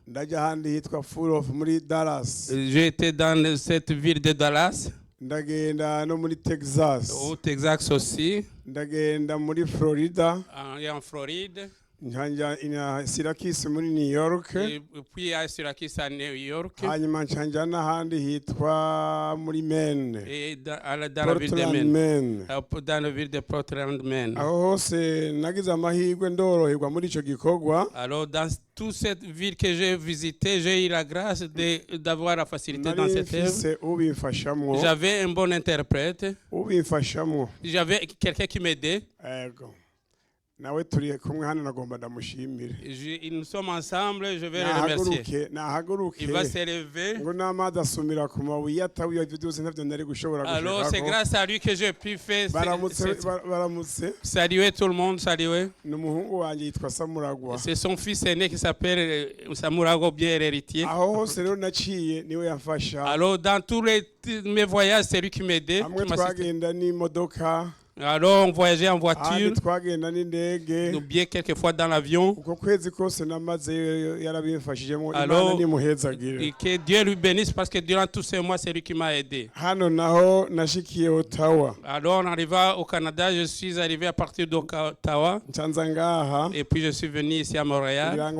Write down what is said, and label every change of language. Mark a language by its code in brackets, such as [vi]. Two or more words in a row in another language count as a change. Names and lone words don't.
[fr] J'ai été dans cette ville de Dallas. Au Texas aussi. Et en Floride. [rn] njanja ina Syracuse muri New York, [fr] et puis à Syracuse à New York, [rn] hanyuma njanja n'ahandi hitwa muri Maine, [fr] et dans la ville de Portland, Maine, Maine. dans la ville de Portland, Maine. [rn] Aho hose nagize amahirwe ndoroherwa muri ico gikorwa. [fr] Alors, dans toute cette ville que j'ai visitée, j'ai eu la grâce d'avoir la facilité dans cette œuvre. J'avais un bon interprète. J'avais quelqu'un qui m'aidait. [rn] Nawe turi kumwe hano nagomba ndamushimire. [fr] Nous sommes ensemble, je vais le remercier. Il va s'élever. [rn] Ngo n'amazi asumira ku mabuye atawiye byose ntavyo nari gushobora gushika. [fr] Alors c'est grâce à lui que j'ai pu faire [rn] baramutse. [fr] Saluer tout le monde, saluer. [rn] N'umuhungu wanje yitwa Samuragwa. [fr] C'est son fils aîné qui s'appelle Samuragwa, bien héritier. [rn] Aho hose rero naciye niwe yafasha. [fr] Alors dans tous mes voyages, c'est lui qui m'aidait. [rn] Amwe twagenda n'imodoka. [fr] Alors on voyageait en voiture, ou bien quelquefois dans l'avion. Alors que Dieu lui bénisse parce que durant tous ces mois c'est lui qui m'a aidé. Alors en arrivant au Canada, je suis arrivé à partir d'Ottawa et puis je suis venu ici à Montréal.